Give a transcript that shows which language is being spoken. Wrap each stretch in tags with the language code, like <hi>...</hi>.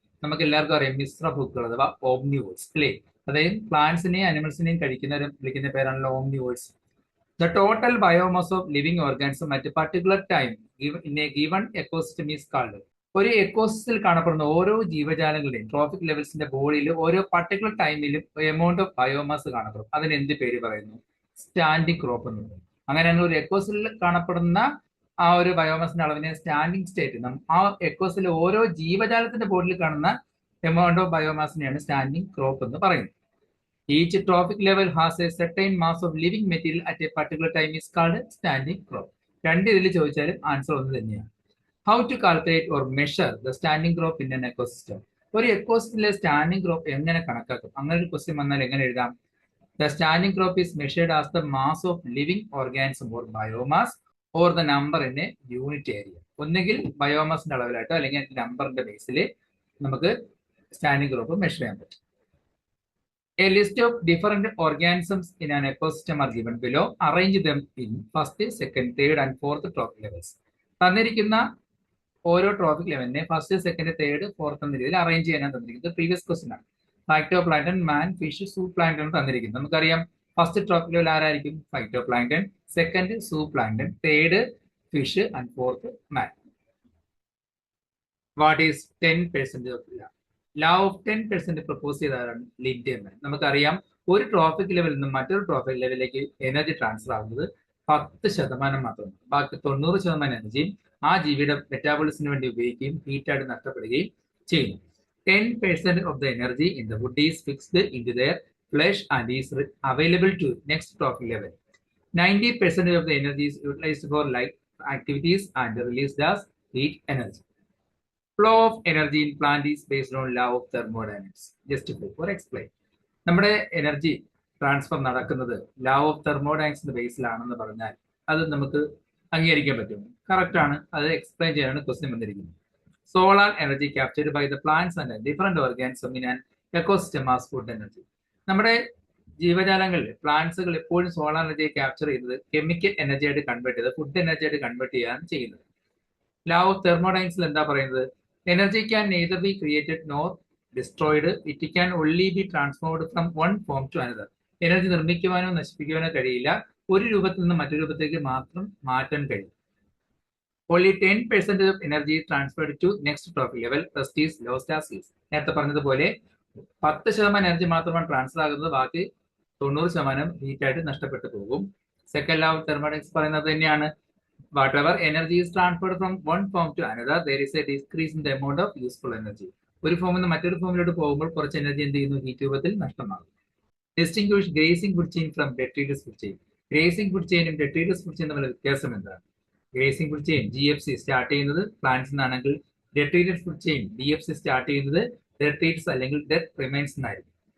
<ml>നമുക്ക് എല്ലാവർക്കും അറിയാം മിശ്ര ഭൂക്കൾ അഥവാ ഓംനിവോഴ്സ്, അല്ലേ? അതായത് പ്ലാന്റ്സിനെയും അനിമൽസിനെയും കഴിക്കുന്നവരും വിളിക്കുന്ന പേരാണല്ലോ ഓംനിവോഴ്സ്.</ml> <en>The total biomass of living organism at a particular time in a given ecosystem is called.</en> <ml>ഒരു എക്കോസിസ്റ്റത്തിൽ കാണപ്പെടുന്ന ഓരോ ജീവജാലങ്ങളുടെയും ട്രോഫിക് ലെവൽസിന്റെ ബോഡിയിൽ ഓരോ പർട്ടിക്കുലർ ടൈമിലും എമൗണ്ട് ഓഫ് ബയോമാസ് കാണപ്പെടും. അതിന് എന്ത് പേര് പറയുന്നു? സ്റ്റാൻഡിംഗ് ക്രോപ്പ് എന്ന് പറയും. അങ്ങനെയാണ് ഒരു എക്കോസിസ്റ്റത്തിൽ കാണപ്പെടുന്ന ആ ഒരു ബയോമാസിന്റെ അളവിനെ സ്റ്റാൻഡിംഗ് സ്റ്റേറ്റ്, ആ എക്കോസിസ്റ്റത്തിലെ ഓരോ ജീവജാലത്തിന്റെ ബോഡിയിൽ കാണുന്ന എമൗണ്ട് ഓഫ് ബയോമാസിനെയാണ് സ്റ്റാൻഡിംഗ് ക്രോപ്പ് എന്ന് പറയുന്നത്.</ml> <en>Each trophic level has a certain mass of living material at a particular time is called standing crop.</en> <ml>രണ്ട് ഇതിൽ ചോദിച്ചാലും ആൻസർ ഒന്ന് തന്നെയാണ്.</ml> <en>How to calculate or measure the standing crop in an ecosystem?</en> <ml>ഒരു എക്കോസിസ്റ്റത്തിലെ standing crop എങ്ങനെ കണക്കാക്കും? അങ്ങനെ ഒരു ക്വസ്റ്റ്യൻ വന്നാൽ എങ്ങനെ എഴുതാം?</ml> <en>The standing crop is measured as the mass of living organism or biomass or the number in a unit area.</en> <ml>ഒന്നുകിൽ ബയോമാസിന്റെ അളവിലായിട്ടോ അല്ലെങ്കിൽ നമ്പറിന്റെ ബേസിൽ നമുക്ക് സ്റ്റാൻഡിംഗ് ക്രോപ്പ് മെഷർ ചെയ്യാൻ പറ്റും.</ml> <en>A list of different organisms in an ecosystem are given below. Arrange them in first, second, third and fourth trophic levels.</en> <ml>തന്നിരിക്കുന്ന ഓരോ trophic ലെവലിനെ first, second, third, fourth എന്ന രീതിയിൽ അറേഞ്ച് ചെയ്യാനാണ് തന്നിരിക്കുന്നത്. പ്രീവിയസ് ക്വസ്റ്റ്യൻ ആണ്. Phyto plankton, മാൻ, fish, സൂ plankton തന്നിരിക്കുന്നത്. നമുക്കറിയാം first trophic level ആരായിരിക്കും?</ml> <en>Phytoplankton, second zooplankton, third fish and fourth man. What is 10% of law? Law of 10% propose ചെയ്തതാണ് Lindeman.</en> <ml>നമുക്കറിയാം ഒരു ട്രോഫിക് ലെവലിൽ നിന്നും മറ്റൊരു ട്രോഫിക് ലെവലിലേക്ക് എനർജി ട്രാൻസ്ഫർ ആകുന്നത് 10% മാത്രമാണ്. ബാക്കി 90% എനർജിയും ആ ജീവിയുടെ മെറ്റാബോളിസിന് വേണ്ടി ഉപയോഗിക്കുകയും ഹീറ്റായിട്ട് നഷ്ടപ്പെടുകയും ചെയ്യുന്നു.</ml> <en>10% of the energy in the food is fixed into their flesh and is available to next trophic level. 90% of the energy is utilized for life activities and released as heat energy. Flow of energy in plant is based on law of thermodynamics. Justify or explain.</en> <ml>നമ്മുടെ energy transfer നടക്കുന്നത് law of തെർമോഡൈനാമിക്സിന്റെ ബേസിലാണെന്ന് പറഞ്ഞാൽ അത് നമുക്ക് അംഗീകരിക്കാൻ പറ്റും. Correct ആണ്. അത് എക്സ്പ്ലെയിൻ ചെയ്യാനാണ് ക്വസ്റ്റ്യൻ വന്നിരിക്കുന്നത്.</ml> <en>Solar energy captured by the plants and different organism in an ecosystem as food energy.</en> <ml>നമ്മുടെ ജീവജാലങ്ങളിൽ പ്ലാന്റ്സുകൾ എപ്പോഴും സോളാർ എനർജിയെ ക്യാപ്ചർ ചെയ്തത് കെമിക്കൽ എനർജി ആയിട്ട് കൺവേർട്ട് ചെയ്ത് ഫുഡ് എനർജി ആയിട്ട് കൺവേർട്ട് ചെയ്യാണ് ചെയ്യുന്നത്.</ml> <en>law of തെർമോഡൈനാമിക്സിൽ</en> <ml>എന്താ പറയുന്നത്?</ml> <en>Energy can neither be created nor destroyed, it can only be transformed from one form to another.</en> <ml>Energy നിർമ്മിക്കുവാനോ നശിപ്പിക്കുവാനോ കഴിയില്ല, ഒരു രൂപത്തിൽ നിന്ന് മറ്റൊരു രൂപത്തേക്ക് മാത്രം മാറ്റാൻ കഴിയും.</ml> <en>Only 10% of energy is transferred to next trophic level, rest is lost as is.</en> <ml>നേരത്തെ പറഞ്ഞതുപോലെ 10% എനർജി മാത്രമാണ് ട്രാൻസ്ഫർ ആകുന്നത്, ബാക്കി 90% ഹീറ്റായിട്ട് നഷ്ടപ്പെട്ടു പോകും. സെക്കൻഡ് ലോ ഓഫ് തെർമോഡൈനാമിക്സ് പറയുന്നത് തന്നെയാണ്.</ml> <en>Whatever energy is transferred from one form to another, there is a decrease in the amount of useful energy.</en> <ml>ഒരു ഫോമിൽ നിന്ന് മറ്റൊരു ഫോമിലോട്ട് പോകുമ്പോൾ കുറച്ച് എനർജി എന്ത് ചെയ്യുന്നു? ഹീറ്റ് രൂപത്തിൽ നഷ്ടമാകും.</ml> <en>distinguish grazing food chain</en> <ml>from ഡെട്രീറ്റസ് food chain. Grazing food ചെയിനും ഡെട്രീറ്റസ് food chain തമ്മിലുള്ള വ്യത്യാസം എന്താണ്? Grazing food chain GFC start ചെയ്യുന്നത് പ്ലാന്റ്സ് നിന്നാണെങ്കിൽ ഡെട്രീറ്റസ് ഫുഡ് ചെയിൻ DFC സ്റ്റാർട്ട് ചെയ്യുന്നത് ഡെട്രീറ്റസ് അല്ലെങ്കിൽ ഡെഡ് റിമൈൻസ് എന്നായിരിക്കും.</ml>